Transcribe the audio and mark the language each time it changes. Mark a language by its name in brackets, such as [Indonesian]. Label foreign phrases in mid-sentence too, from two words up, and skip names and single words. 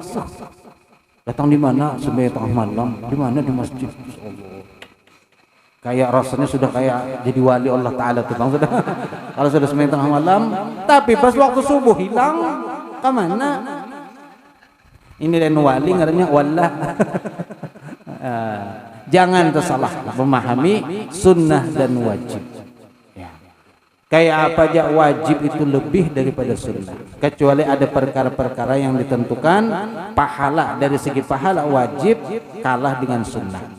[Indonesian] Datang di mana sembahyang tengah malam? Di mana? Di masjid. Allah. Kayak rasanya sudah kayak jadi wali Allah Taala tuh bang sudah. Kalau sudah sembahyang tengah malam, tapi pas waktu subuh hilang. Kemana? Ini dan wali ngarannya wallah. Jangan tersalah memahami sunnah dan wajib. Ya. Kayak apa aja wajib itu lebih daripada sunnah. Kecuali ada perkara-perkara yang ditentukan pahala, dari segi pahala wajib kalah dengan sunnah.